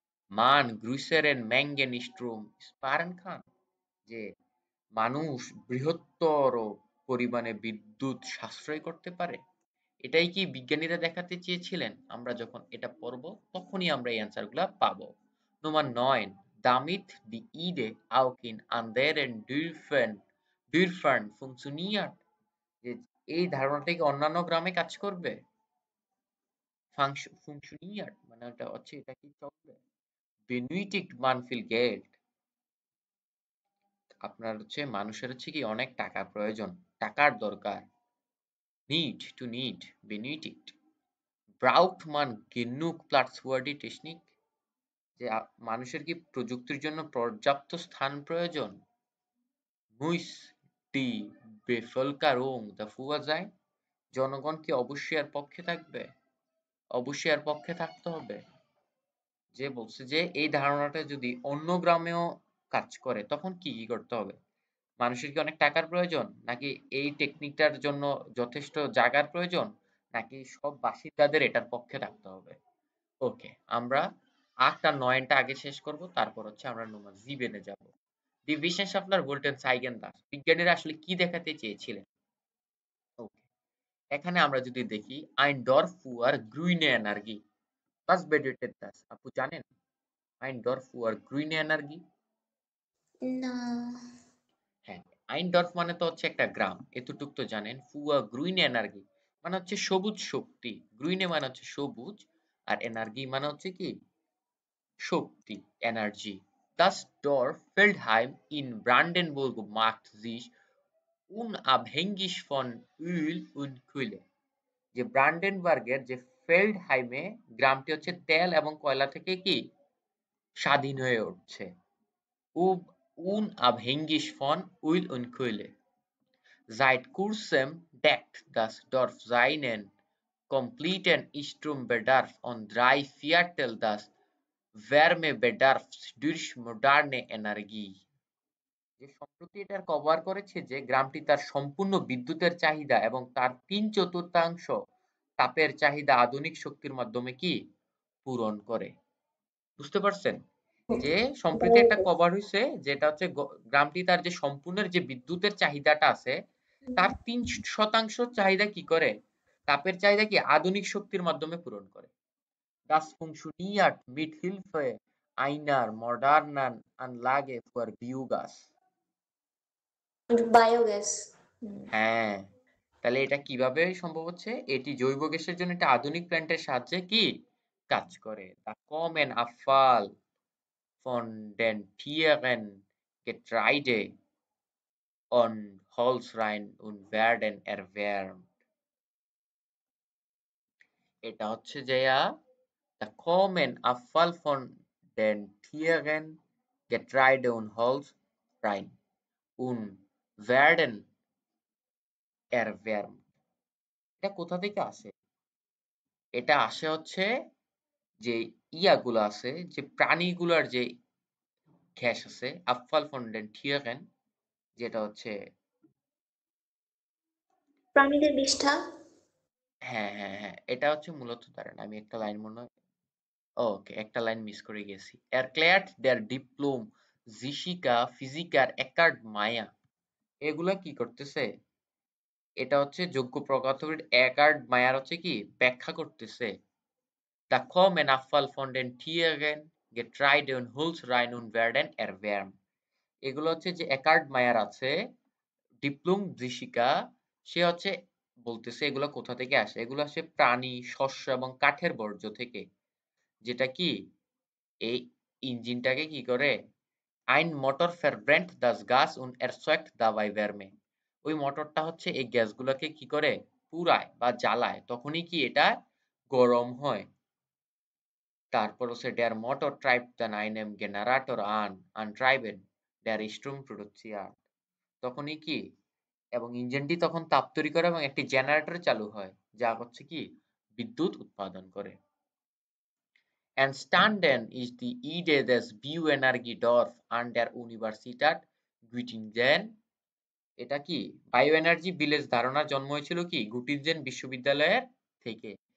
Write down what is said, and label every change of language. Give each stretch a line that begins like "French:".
German: মান গ্রুইসেরেন ম্যাঙ্গেন স্ট্রোম স্পারেন খান,
Bangla: যে মানুষ বৃহত্তর পরিমাণে বিদ্যুৎ সাশ্রয় করতে পারে। এটাই কি বিজ্ঞানীরা দেখাতে চেয়েছিলেন? আমরা যখন এটা পড়ব তখনই আমরা এই অ্যান্সারগুলো পাবো।
German: Nummer 9, damit die Idee auch in anderen Dörfern funktioniert,
Bangla: যে এই ধারণাটা কি অন্যান্য গ্রামে কাজ করবে? Funktioniert মানে এটা এটা কি চলবে?
German: Benötigt man viel Geld,
Bangla: আপনার মানুষের কি অনেক টাকা প্রয়োজন, টাকার দরকার।
German: Need, benötigt. Braucht man genug Platz für die Technik,
Bangla: যে মানুষের কি প্রযুক্তির জন্য পর্যাপ্ত স্থান প্রয়োজন?
German: Muss die Bevölkerung dafür sein,
Bangla: জনগণ কি অবশ্যই এর পক্ষে থাকবে, অবশ্যই এর পক্ষে থাকতে হবে। যে বলছে যে এই ধারণাটা যদি অন্য গ্রামেও কাজ করে তখন কি কি করতে হবে? মানুষের কি অনেক টাকার প্রয়োজন, নাকি এই টেকনিকটার জন্য যথেষ্ট জায়গার প্রয়োজন, নাকি সব বাসিন্দাদের এটার পক্ষে থাকতে হবে? ওকে, আমরা 8 আর 9 টা আগে শেষ করব, তারপর হচ্ছে আমরা নম্বর 7 এ যাব।
German: Die Wissenschaftler wollten zeigen dass
Bangla: বিজ্ঞানীরা আসলে কি দেখাতে চেয়েছিলেন? ওকে, এখানে আমরা যদি দেখি
German: ein Dorf für grüne Energie, was bedeutet das?
Bangla: আপু জানেন
German: ein Dorf für grüne Energie?
Bangla: না। হ্যাঁ, আইনডর্ফ মানে তো হচ্ছে একটা গ্রাম, এতটুক তো জানেন।
German: ফুয়া গ্রুইনে এনার্জি
Bangla: মানে হচ্ছে সবুজ শক্তি, গ্রুইনে মানে হচ্ছে সবুজ, আর এনার্জি মানে হচ্ছে কি শক্তি, energy.
German: Das Dorf Feldheim in Brandenburg macht sich unabhängig von Öl und Kohle।
Bangla: যে ব্রান্ডেনবার্গের যে ফেল্ডহাইমে গ্রামটি হচ্ছে তেল এবং কয়লা থেকে কি স্বাধীন হয়ে উঠছে।
German: unabhängig von Öl und Kohle। Seit kurzem deckt das Dorf seinen kompletten Strombedarf und 3/4 des Wärmebedarfs durch moderne Energie।
Bangla: যে সম্প্রতি এটার কভার করেছে যে গ্রামটি তার সম্পূর্ণ বিদ্যুতের চাহিদা এবং তার 3/4 তাপের চাহিদা আধুনিক শক্তির মাধ্যমে কি পূরণ করে। বুঝতে পারছেন? যে সম্প্রতি একটা কভার হইছে যেটা হচ্ছে গ্রামটি তার যে সম্পূর্ণের যে বিদ্যুতের চাহিদাটা আছে তার 3% চাহিদা কি করে, তাপের চাহিদা কি আধুনিক শক্তির মাধ্যমে পূরণ করে।
German: Das funktioniert mit Hilfe einer modernen Anlage für Biogas।
Bangla: Biogas. হ্যাঁ, তাহলে এটা কিভাবে সম্ভব হচ্ছে? এটি জৈব গ্যাসের জন্য একটা আধুনিক প্ল্যান্টের সাহায্যে কি কাজ করে।
German: Da kommen Abfall von den Tieren, Getreide und Holz rein und werden erwärmt।
Bangla: এটা হচ্ছে যেয়া
German: Da kommen Abfall von den Tieren, Getreide und Holz rein und werden erwärmt।
Bangla: এটা কোথা থেকে আসে? এটা আসে হচ্ছে যে ইয়াগুলো আছে, যে প্রাণীগুলার যে গ্যাস আছে,
German: Abfall von den Tieren,
Bangla: যেটা হচ্ছে প্রাণীদের বিষ্ঠা। হ্যাঁ হ্যাঁ হ্যাঁ, এটা হচ্ছে মূলত দাঁড়ান আমি একটা লাইন মনে হয় ওকে, একটা লাইন মিস করে গেছি।
German: Erklärt der Diplom Physiker Physiker Eckhard Meyer।
Bangla: এগুলা কি করতেছে? এটা হচ্ছে যোগ্য পদার্থবিদ একার্ড মায়ার হচ্ছে কি ব্যাখ্যা করতেছে।
German: Da kommen Abfall von den Tieren, Getreide und Holz rein und werden erwärmt।
Bangla: এগুলো হচ্ছে যে একার্ড মায়ার আছে ডিপ্লোম ঋষিকা, সে হচ্ছে বলতেছে এগুলো কোথা থেকে আসে। এগুলো আসে প্রাণী, শস্য এবং কাঠের বর্জ্য থেকে, যেটা কি এই ইঞ্জিনটাকে কি করে
German: ein Motor verbrennt das Gas und erzeugt dabei Wärme।
Bangla: ওই মোটরটা হচ্ছে এই গ্যাসগুলোকে কি করে পুড়ায় বা জ্বালায়, তখনই কি এটা গরম হয়। তারপর হচ্ছে
German: der Motor treibt dann einen Generator an antreiben der Strom produziert।
Bangla: তখনই কি এবং ইঞ্জিনটি তখন তাপ তৈরি করে এবং একটি জেনারেটর চালু হয় যা হচ্ছে কি বিদ্যুৎ উৎপাদন করে।
German: Entstanden ist die Idee des Bioenergiedorf an der Universität Göttingen।
Bangla: এটা কি বায়ো এনার্জি ভিলেজ ধারণার জন্ম হয়েছিল কি গুটিনজেন বিশ্ববিদ্যালয়ের থেকে।